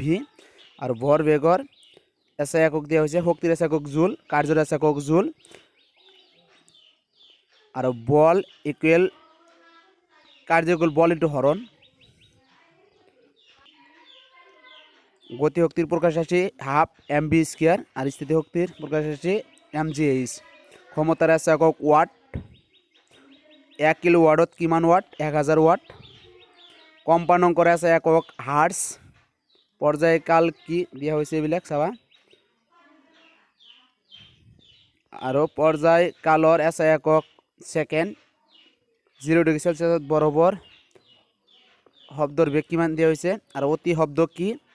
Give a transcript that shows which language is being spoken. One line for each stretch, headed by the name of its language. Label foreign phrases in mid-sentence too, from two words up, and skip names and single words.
Assamese: আৰু ভৰ বেগৰ আছে একক দিয়া হৈছে। শক্তিৰ আছে একক জুল, কাৰ্যৰ আছে একক জুল। আৰু বল ইকুৱেল কাৰ্য ইকুৱেল বল ইনটু হৰণ। গতি শক্তির প্রকাশ রাশি হাফ mv স্কয়ার। আর স্থিতি শক্তির প্রকাশ রাশি mgh। ক্ষমতার আছে একক ওয়াট। 1 কিলো ওয়াটত কিমান ওয়াট? 1000 ওয়াট। কম্পাঙ্কৰ আছে একক হার্টজ। পর্যায়কাল কি দিয়া হয়েছে এইবিলাক চাবা। আৰু পর্যায়কালৰ আছে একক সেকেন্ড। 0 ডিগ্ৰী সেলসিয়াসত বৰফৰ শব্দৰ বেগ কিমান দিয়া হৈছে। আৰু অতি শব্দ কি?